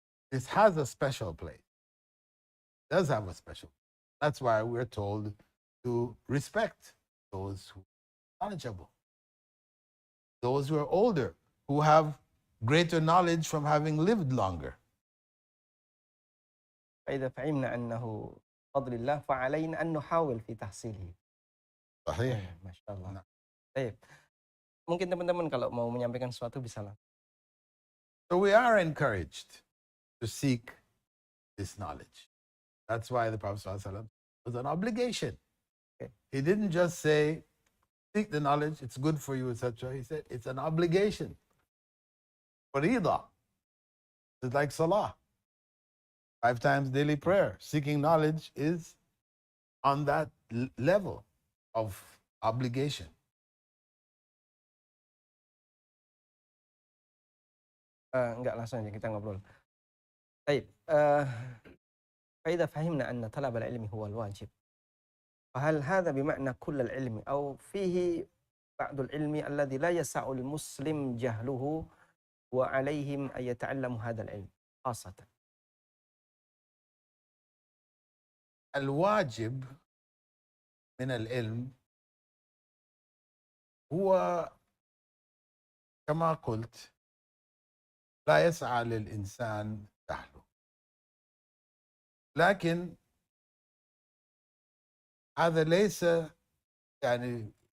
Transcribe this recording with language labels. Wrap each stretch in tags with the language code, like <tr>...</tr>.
<en>This has a special place. It does have a special place. That's why we're told to respect those who are knowledgeable, those who are older, who have greater knowledge from having lived longer.</en> <ar>فإذا فهمنا أنه فضل الله فعلينا أن نحاول في تحصيله. صحيح.</ar> <id>Masya Allah. Baik. Mungkin teman-teman kalau mau menyampaikan sesuatu bisa lah.</id> <en>So we are encouraged to seek this knowledge. That's why the Prophet ﷺ was an obligation. Okay. He didn't just say, seek the knowledge, it's good for you, etc. He said, it's an obligation. Farida. It's like salah. 5 times daily prayer. Seeking knowledge is on that level of obligation.</en> <id>Enggak, langsung aja kita ngobrol.</id> <ar>طيب فإذا فهمنا أن طلب العلم هو الواجب فهل هذا بمعنى كل العلم أو فيه بعض العلم الذي لا يسع المسلم جهله وعليهم أن يتعلموا هذا العلم خاصة؟ الواجب من العلم هو كما قلت لا يسعى للإنسان جهله، لكن هذا ليس يعني</ar>